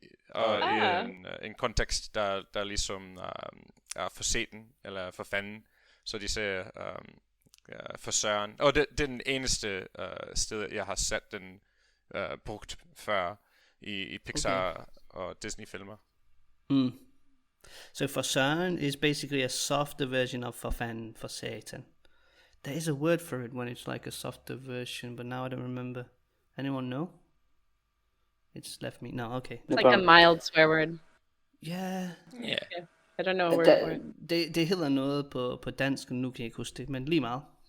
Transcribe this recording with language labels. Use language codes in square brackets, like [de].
[da] Og i en kontekst, der ligesom er for satan, eller for fanden. Så de siger for søren. Og det er den eneste sted, jeg har set den brugt før i Pixar og Disney-filmer. [en] So for søren is basically a softer version of for fanden, for satan. There is a word for it when it's like a softer version, but now I don't remember. Anyone know? It's left me. No, okay. It's like a mild swear word. Yeah. I don't know a word for it. [da] Det hedder noget på dansk, nu kan jeg ikke huske det, men lige meget.